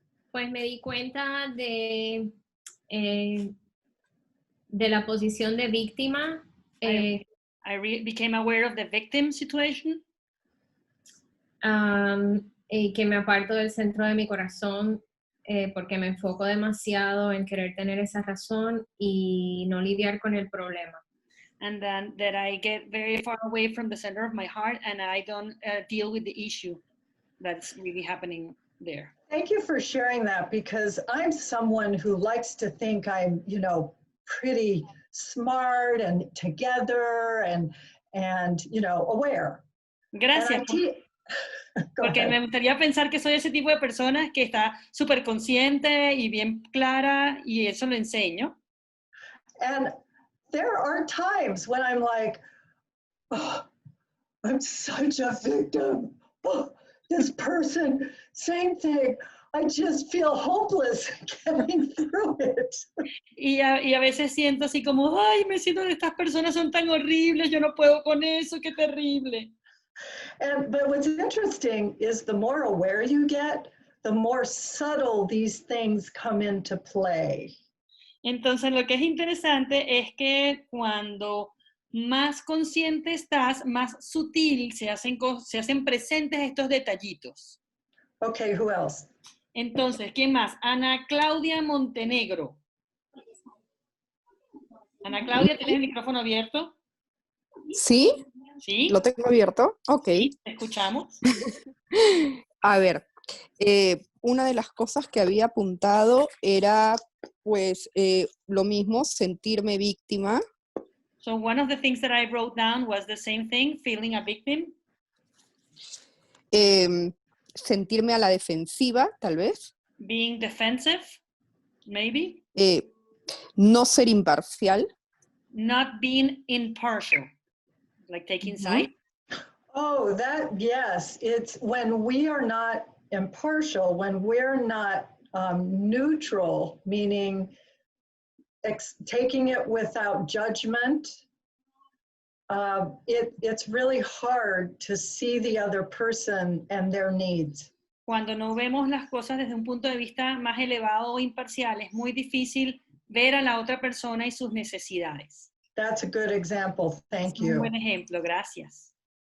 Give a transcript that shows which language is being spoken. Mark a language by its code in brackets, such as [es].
[es] Pues me di cuenta de la posición de víctima. [en] I became aware of the victim situation. [es] Que me aparto del centro de mi corazón porque me enfoco demasiado en querer tener esa razón y no lidiar con el problema. [en] And then that I get very far away from the center of my heart and I don't deal with the issue that's really happening there. Thank you for sharing that, because I'm someone who likes to think I'm, pretty smart and together and aware. [es] Gracias. Porque me gustaría pensar que soy ese tipo de persona que está súper consciente y bien clara, y eso lo enseño. [en] And there are times when I'm like, oh, I'm such a victim. Oh, this person, same thing. I just feel hopeless getting through it. [es] Y a veces siento así como, ay, me siento que estas personas son tan horribles, yo no puedo con eso, qué terrible. [en] But what's interesting is the more aware you get, the more subtle these things come into play. [es] Entonces, lo que es interesante es que cuando más consciente estás, más sutil se hacen presentes estos detallitos. [en] Okay, who else? [es] Entonces, ¿quién más? Ana Claudia Montenegro. Ana Claudia, ¿tienes el micrófono abierto? ¿Sí? ¿Sí? ¿Lo tengo abierto? Ok. Sí, te escuchamos. A ver, una de las cosas que había apuntado era, pues, lo mismo, sentirme víctima. [en] So one of the things that I wrote down was the same thing, feeling a victim. [es] Sentirme a la defensiva, tal vez. [en] Being defensive, maybe. [es] No ser imparcial. [en] Not being impartial, like taking side. Oh, yes. It's when we are not impartial, when we're not neutral, meaning taking it without judgment. It's really hard to see the other person and their needs. [es] Cuando no vemos las cosas desde un punto de vista más elevado o imparcial, es muy difícil ver a la otra persona y sus necesidades. [en] That's a good example. Thank you. [es] Un buen ejemplo, gracias.